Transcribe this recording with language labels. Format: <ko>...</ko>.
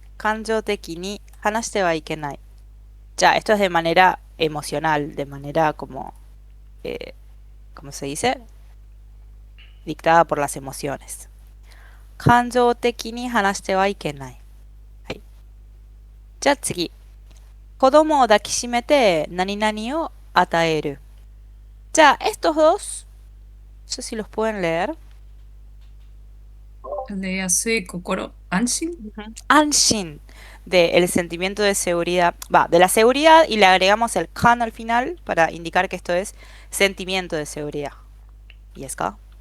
<ja>感情的に話してはいけない。</ja> <es>Ya, esto es de manera emocional, de manera como, ¿cómo se dice? Dictada por las emociones.</es> <ja>感情的に話してはいけない。はい。じゃあ次。子供を抱きしめて何々を与える。</ja> <es>じゃあ、estos dos, no sé si los pueden leer.</es> <ja>で安い心、安心 Ujú.</ja> <es>Anshin, de el sentimiento de seguridad, va, de la seguridad y le agregamos el kan al final para indicar que esto es sentimiento de seguridad. ¿Y es ka?</es>